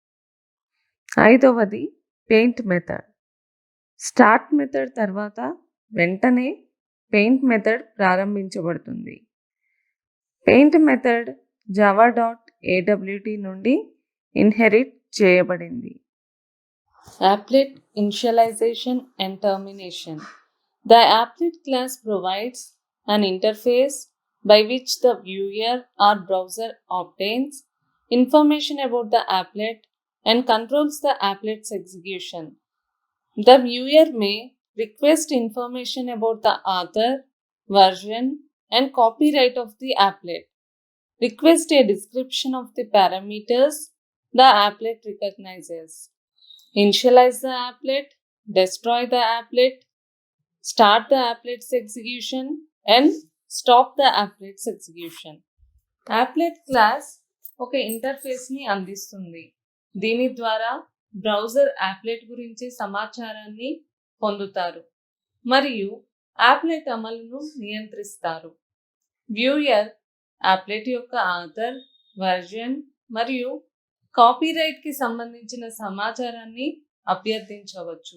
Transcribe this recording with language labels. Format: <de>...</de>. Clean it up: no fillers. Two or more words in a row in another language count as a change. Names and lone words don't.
<te>ఐదవది</te> <en>paint method. start method</en> <te>తర్వాత వెంటనే</te> <en>paint method</en> <te>ప్రారంభించబడుతుంది.</te> <en>paint method</en> <te>java.awt నుండి ఇన్హెరిట్ చేయబడింది.</te> <en>Applet initialization and termination. The applet class provides an interface by which the viewer or browser obtains information about the applet and controls the applet's execution. The viewer may request information about the author, version, and copyright of the applet. Request a description of the parameters the applet recognizes. Initialize the applet, destroy the applet, start the applet's execution, and stop the applet's execution. Applet class</en> <te>ఒక ఇంటర్ఫేస్ని అందిస్తుంది. దీని ద్వారా బ్రౌజర్ యాప్లెట్ గురించి సమాచారాన్ని పొందుతారు మరియు యాప్లెట్ అమలును నియంత్రిస్తారు. వ్యూయర్ యాప్లెట్ యొక్క ఆథర్, వర్జన్ మరియు కాపీరైట్కి సంబంధించిన సమాచారాన్ని అభ్యర్థించవచ్చు.</te>